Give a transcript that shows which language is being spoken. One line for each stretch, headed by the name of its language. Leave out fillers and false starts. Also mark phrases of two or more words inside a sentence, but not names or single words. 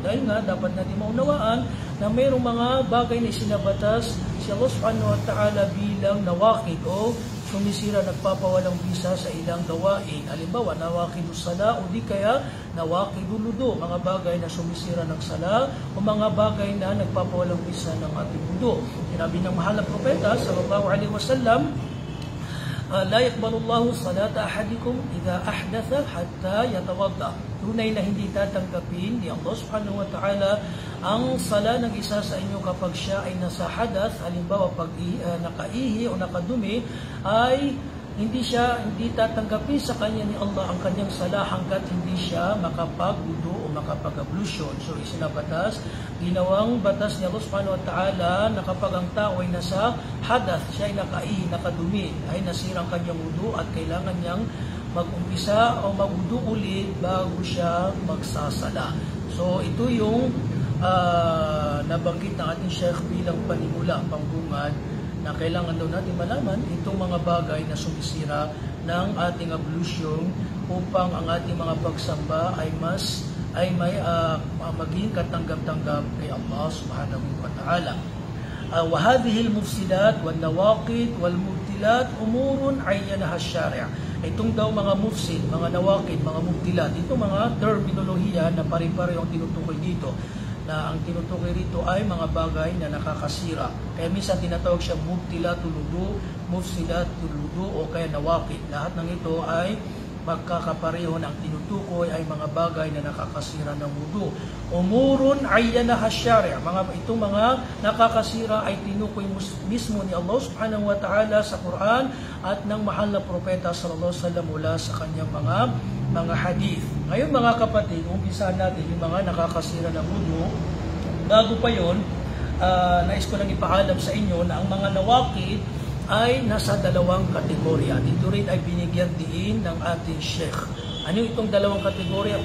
Filipino: Dahil nga dapat natin maunawaan na mayroong mga bagay na isinabatas si Allah
Arabic: سبحانه وتعالى
Filipino: bilang nawaqid o sumisira, nagpapawalang bisa sa ilang gawain. Halimbawa,
Arabic: نواقض الصلاة
Filipino: o di kaya
Arabic: نواقض الوضوء,
Filipino: mga bagay na sumisira ng sala o mga bagay na nagpapawalang bisa ng ating wudu. Sinabi ng mahal na propeta
Arabic: صلى الله عليه وسلم, لا يقبل الله صلاة أحدكم إذا أحدث حتى يتوضأ.
Filipino: Tunay na hindi tatanggapin ni Allah
Arabic: سبحانه وتعالى
Filipino: ang sala ng isa sa inyo kapag siya ay nasa hadath. Halimbawa, pag nakaihi o nakadumi, ay hindi tatanggapin sa kanya ni Allah ang kanyang sala hanggat hindi siya makapag-wudu o makapag-ablusyon. So isinabatas, ginawang batas ni Allah
Arabic: سبحانه وتعالى
Filipino: na kapag ang tao ay nasa hadath, siya ay nakaihi, nakadumi, ay nasirang kanyang wudu at kailangan niyang mag-umpisa o mag-wudu ulit bago siya magsasala. So ito yung nabanggit ng ating Sheikh bilang panimula, pangbungad, na kailangan daw natin malaman itong mga bagay na sumisira ng ating ablution upang ang ating mga pagsamba ay maging katanggap-tanggap kay Allah
Arabic: سبحانه وتعالى. وَهَذِهِ الْمُفْسِدَاتِ وَالنَّوَاقِدِ وَالْمُبْتِلَاتِ أُمُورٌ عَيَّنَهَا الشَّارِعُ.
Filipino: Itong daw mga mufsid, mga nawakid, mga mubtilat, ito mga terminolohiya na pare-pareho ang tinutukoy dito. Na ang tinutukoy rito ay mga bagay na nakakasira. Kaya minsan tinatawag siya
Arabic: مبطلات الوضوء, مفسدات الوضوء
Filipino: o kaya nawakid. Lahat ng ito ay magkakapareho ng tinutukoy ay mga bagay na nakakasira ng wudu.
Arabic: أمور عينها الشارع'.
Filipino: Itong mga nakakasira ay tinukoy mismo ni Allah
Arabic: سبحانه وتعالى
Filipino: sa Quran at ng mahal na propeta
Arabic: صلى الله عليه وسلم
Filipino: mula sa kanyang mga hadith. Ngayon mga kapatid, umpisahan natin yung mga nakakasira ng wudu. Bago pa yun, nais ko lang ipaalam sa inyo na ang mga nawakid ay nasa dalawang kategorya. Dito rin ay binigyan din ng ating Sheikh. Ano itong dalawang kategorya?